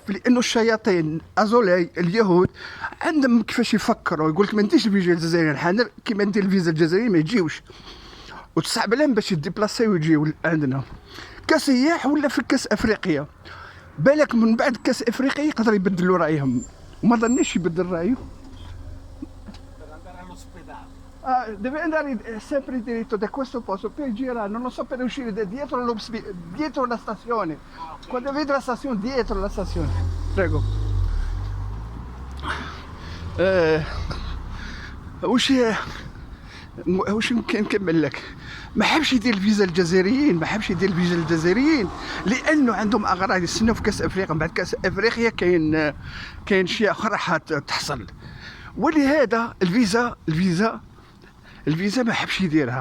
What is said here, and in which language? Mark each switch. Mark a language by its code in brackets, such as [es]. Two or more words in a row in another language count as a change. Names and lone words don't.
[ar] لانه الشياطين ازولي اليهود عندهم كيفاش يفكروا، يقول لك ما نديرش الفيزا الجزائريين، حاضر كيما ندير الفيزا الجزائريين ما يجيوش، وتصعب لهم باش يديبلاسيو ويجيو عندنا كسياح ولا في كاس افريقيا. بالك من بعد كاس افريقيا يقدر يبدلوا رايهم، وما ظنيش يبدل رايه. [it] deve andare sempre diritto da questo posto, poi gira, non lo so, per uscire da dietro la stazione, quando vedi la stazione, dietro la stazione, prego. [ar] وش يمكن نكمل لك؟ ما حبش يدير الفيزا الجزائريين، لانه عندهم اغراض يستناو في كاس افريقيا. من بعد كاس افريقيا كاين شيء اخر راح تحصل، ولهذا الفيزا ما حبش يديرها.